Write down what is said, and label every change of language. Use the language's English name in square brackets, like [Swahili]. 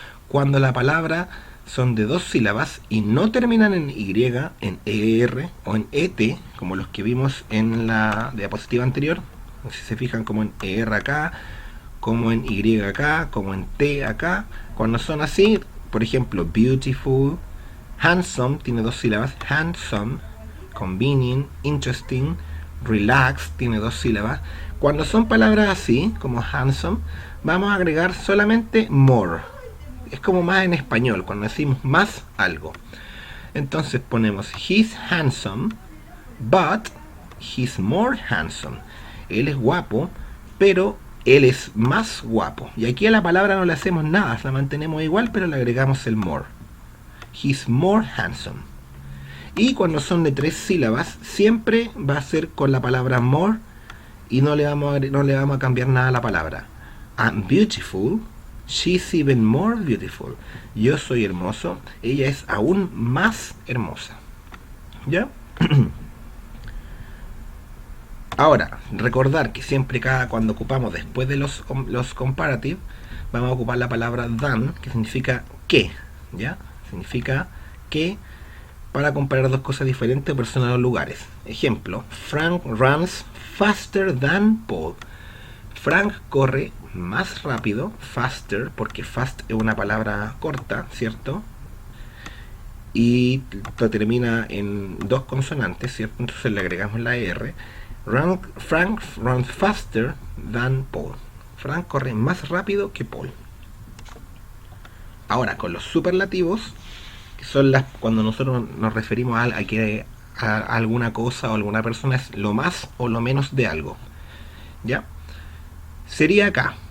[Spanish] Cuando la palabra son de dos sílabas y no terminan en Y, en ER o en ET, como los que vimos en la diapositiva anterior, si se fijan como en ER acá, como en Y acá, como en T acá, cuando son así, por ejemplo, beautiful, handsome, tiene dos sílabas, handsome, convenient, interesting, relax, tiene dos sílabas. Cuando son palabras así, como handsome, vamos a agregar solamente more. Es como más en español, cuando decimos más algo. Entonces ponemos [English] he's handsome, but he's more handsome. [Spanish] Él es guapo, pero él es más guapo. Y aquí a la palabra no le hacemos nada, la mantenemos igual, pero le agregamos el more. [English] He's more handsome. [Spanish] Y cuando son de tres sílabas, siempre va a ser con la palabra more y no le vamos a cambiar nada a la palabra. [English] I'm beautiful, she's even more beautiful. [Spanish] Yo soy hermoso, ella es aún más hermosa. ¿Ya? Ahora, recordar que siempre cuando ocupamos después de los comparative, vamos a ocupar la palabra than, que significa que, ¿ya? Significa que para comparar dos cosas diferentes o personas o lugares. [English] Ejemplo, Frank runs faster than Paul. [Spanish] Frank corre más rápido, faster, porque fast es una palabra corta, ¿cierto? Y termina en dos consonantes, ¿cierto? Entonces le agregamos la R. [English] Frank runs faster than Paul. [Spanish] Frank corre más rápido que Paul. Ahora, con los superlativos, que son cuando nosotros nos referimos a alguna cosa o alguna persona, es lo más o lo menos de algo. ¿Ya? Sería acá.